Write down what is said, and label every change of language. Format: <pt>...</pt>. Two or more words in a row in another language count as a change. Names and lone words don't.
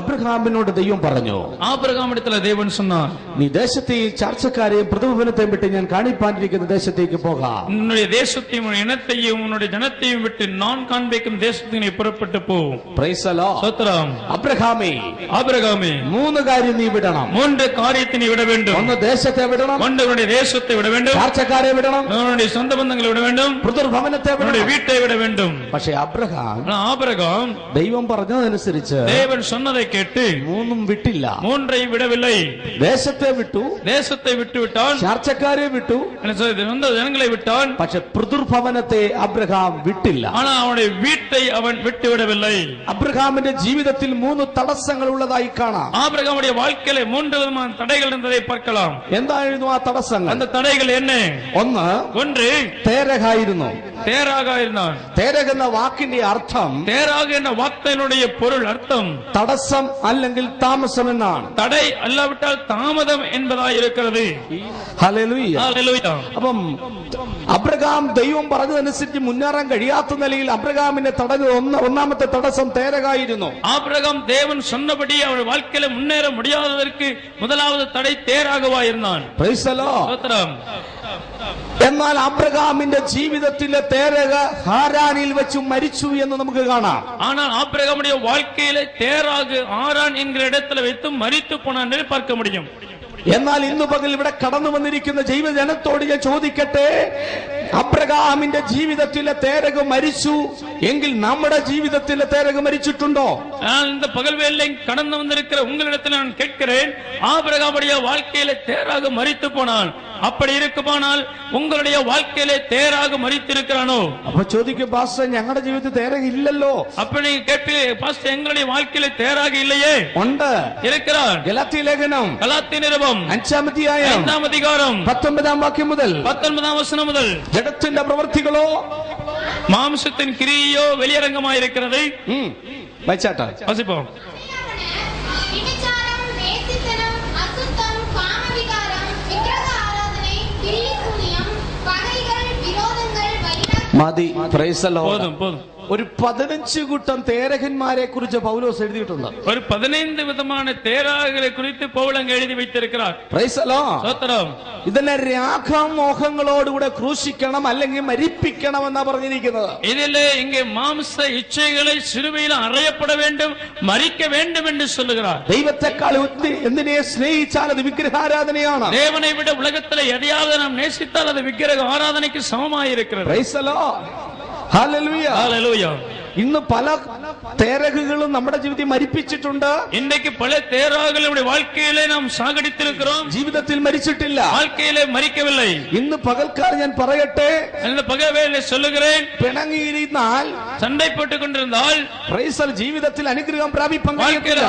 <ml>അബ്രഹാമിനോട് ദൈവം പറഞ്ഞു,</ml> <ta>ஆபிரகாமிடத்திலே தேவன் சொன்னார்,</ta> <ml>നീ ദേശത്തെയും ചാർച്ചക്കാരെയും പ്രതിഭവനത്തെയും വിട്ട് ഞാൻ കാണിപ്പാനിരിക്കുന്ന ദേശത്തേക്ക് പോകാം.</ml> <ta>உன்னுடைய தேசத்தையும் உன் இனத்தையும் உன்னுடைய ஜனத்தையும் விட்டு நான் காண்பிக்கும் தேசத்துக்கு நீ புறப்பட்டு போ.</ta> <en>Praise the Lord.</en> <ta>ஸ்தோத்திரம்.</ta> <ml>അബ്രഹാമേ,</ml> <ta>ஆபிரகாமே,</ta> <ml>മൂന്ന് കാര്യം നീ വിടണം.</ml> <ta>மூன்று காரியத்தை நீ விட வேண்டும்.</ta> <ml>ഒന്ന് ദേശത്തെ വിടണം,</ml> <ta>ஒன்று உன்னுடைய தேசத்தை விட வேண்டும்,</ta> <ml>ചാർച്ചക്കാരെ വിടണം,</ml> <ta>உன்னுடைய சொந்த பந்தங்களை விட வேண்டும்,</ta> <ml>പിതൃഭവനത്തെ</ml> <ta>உன்னுடைய</ta> <ml>വിടണം.</ml> <ta>வீட்டை விட வேண்டும்.</ta> <ml>പക്ഷെ അബ്രഹാം</ml> <ta>ஆனா ஆபிரகாம்</ta> <ml>ദൈവം പറഞ്ഞതനുസരിച്ച്</ml> <ta>தேவன் சொன்னதை கேட்டு</ta> <ml>മൂന്നും വിട്ടില്ല.</ml> <ta>மூன்றை விடவில்லை.</ta> <ml>ദേശത്തെ വിട്ടു,</ml> <ta>தேசத்தை விட்டு விட்டான்,</ta> <ml>ചാർച്ചക്കാരെ വിട്ടു,</ml> <ta>சொந்த ஜனங்களை விட்டான்.</ta> <ml>പക്ഷെ പിതൃഭവനത്തെ അബ്രഹാം വിട്ടില്ല.</ml> <ta>ஆனா அவனுடைய வீட்டை அவன் விட்டு விடவில்லை.</ta> <ml>അബ്രഹാമിന്റെ ജീവിതത്തിൽ മൂന്ന് തടസ്സങ്ങൾ ഉള്ളതായി കാണാം.</ml> <ta>ஆபிரகாமுடைய வாழ்க்கையில மூன்று விதமான தடைகள் இருந்ததை பார்க்கலாம்.</ta> <ml>എന്തായിരുന്നു ആ തടസ്സങ്ങൾ?</ml> <ta>அந்த തടകൾ என்ன?</ta> <ml>ഒന്ന്,</ml> <ta>ஒன்று</ta> <ml>തേരഹായിരുന്നു.</ml> <ta>தேராக இருந்தான்.</ta> <ml>തേരഹ് എന്ന വാക്കിന്റെ അർത്ഥം</ml> <ta>தேராக என்ற வார்த்தையினுடைய பொருள் அர்த்தம்</ta> <ml>തടസ്സം അല്ലെങ്കിൽ താമസം എന്നാണ്.</ml> <ta>தடை அல்லாவிட்டால் தாமதம் என்பதாய் இருக்கிறது.</ta> <ml>ഹല്ലേലൂയ. ഹല്ലേലൂയ. അപ്പം അബ്രഹാം ദൈവം പറഞ്ഞതനുസരിച്ച് മുന്നേറാൻ കഴിയാത്ത നിലയിൽ അബ്രഹാമിന്റെ ഒന്നാമത്തെ തടസ്സം തേരഹായിരുന്നു.</ml> <ta>ஆபிரகாம் தேவன் சொன்னபடி அவன் வாழ்க்கையில முன்னேற முடியாததற்கு முதலாவது தடை தேராகவாயிருந்தான்.</ta> <en>Praise the Lord.</en> <ml>സ്തോത്രം. എന്നാൽ അബ്രഹാമിന്റെ ജീവിതത്തിലെ തേരഹ് ഹാരാനിൽ വെച്ച് മരിച്ചു എന്ന് നമുക്ക് കാണാം.</ml> <ta>ஆனால் ஆபிரகாமுடைய வாழ்க்கையில தேராகு ஆரான் என்கிற இடத்துல வைத்து மரித்து போனான் என்று பார்க்க முடியும்.</ta> <ml>എന്നാൽ ഇന്നു പകൽ ഇവിടെ കടന്നു വന്നിരിക്കുന്ന ജൈവജനത്തോട് ഞാൻ ചോദിക്കട്ടെ, അബ്രഹാമിന്റെ ജീവിതത്തിലെ തേരഹ് മരിച്ചു എങ്കിൽ നമ്മുടെ ജീവിതത്തിലെ തേരഹ് മരിച്ചിട്ടുണ്ടോ?</ml> <ta>இந்த பகல் வேளை கடந்து வந்திருக்கிற உங்களிடத்தில் நான் கேட்கிறேன், ஆபிரகாமுடைய வாழ்க்கையில தேராக மரித்து போனான். அப்படி இருக்குமானால் உங்களுடைய வாழ்க்கையிலே தேராக மரித்திருக்கிறானோ?</ta> <ml>അപ്പൊ ചോദിക്കും, പാസ്റ്റർ ഞങ്ങളുടെ ജീവിതത്തിൽ തേരഹ് ഇല്ലല്ലോ.</ml> <ta>அப்படி நீங்க கேட்பீங்க, பாஸ்டர் எங்களுடைய வாழ்க்கையில தேராக இல்லையே.</ta> <ml>ഉണ്ട്,</ml> <ta>இருக்கிறார்.</ta> <ml>ഗലാത്യ ലേഖനം</ml> <ta>கலாத்திய நிருபம்</ta> <ml>5-ാം അധ്യായം</ml> <ta>5-ാം அதிகாரம்</ta> <ml>19-ാം വാക്യം മുതൽ 19-ാം വചനം മുതൽ, ജഡത്തിന്റെ പ്രവൃത്തികളോ</ml> <ta>மாம்சத்தின் கிரியையோ வெளியரங்கமாயிருக்கிறது.</ta> <ml>വായിച്ചാട്ടെ,</ml> <ta>வாசிப்போம்.</ta> <ml>മതി.</ml> <en>Praise the Lord.</en> <ta>போதும் போதும்.</ta> <ml>ഒരു 15 കൂട്ടം തേരഹന്മാരെ കുറിച്ച് പൗലോസ് എഴുതിയിട്ടുണ്ട്.</ml> <ta>ஒரு 15 വിധமான தேராகரை குறித்து பவுல் அங்கே எழுதி வைத்திருக்கிறார்.</ta> <en>Praise the Lord.</en> <ml>സ്തോത്രം. ഇതിനെ രാഗമോഹങ്ങളോടുകൂടെ ക്രൂശിക്കണം അല്ലെങ്കിൽ മരിപ്പിക്കണം എന്നാ പറഞ്ഞിരിക്കുന്നത്.</ml> <ta>இதிலே இங்கே மாம்ச இச்சைகளை சிலுவையில் அறையப்பட வேண்டும், மரிக்க வேண்டும் என்று சொல்லுகிறார்.</ta> <ml>ദൈവത്തെക്കാൾ എന്തിനെ സ്നേഹിച്ചാൽ അത് വിഗ്രഹാരാധനയാണ്.</ml> <ta>தேவனை விட உலகத்தில் எதையாவது நாம் நேசித்தால் அது விக்கிரக ஆராதனைக்கு சமமாயிருக்கிறது.</ta> <en>Praise the Lord. ഹല്ലേലൂയ.</en> <ta>ஹல்லேலூயா.</ta> <ml>ഇന്ന് പല തേരഹുകളും നമ്മുടെ ജീവിതത്തിൽ മരിപ്പിച്ചിട്ടുണ്ട്.</ml> <ta>இன்றைக்கு பல தேராகங்களை நம்முடைய வாழ்க்கையிலே நாம் சாகடித்திருக்கிறோம்,</ta> <ml>ജീവിതത്തിൽ മരിച്ചിട്ടില്ല.</ml> <ta>வாழ்க்கையிலே மரிக்கவில்லை.</ta> <ml>ഇന്ന് പകൽക്കാലം ഞാൻ പറയട്ടെ,</ml> <ta>அந்த பகவேளை சொல்லுகிறேன்,</ta> <ml>പിണങ്ങിയിരുന്നാൽ</ml> <ta>சண்டை போட்டுக் கொண்டிருந்தால்</ta> <en>Praise the Lord</en> <ml>ജീവിതത്തിൽ അനുഗ്രഹം പ്രാപിക്കാൻ</ml> <ta>வாழ்க்கையில</ta> <ml>കഴിയില്ല.</ml>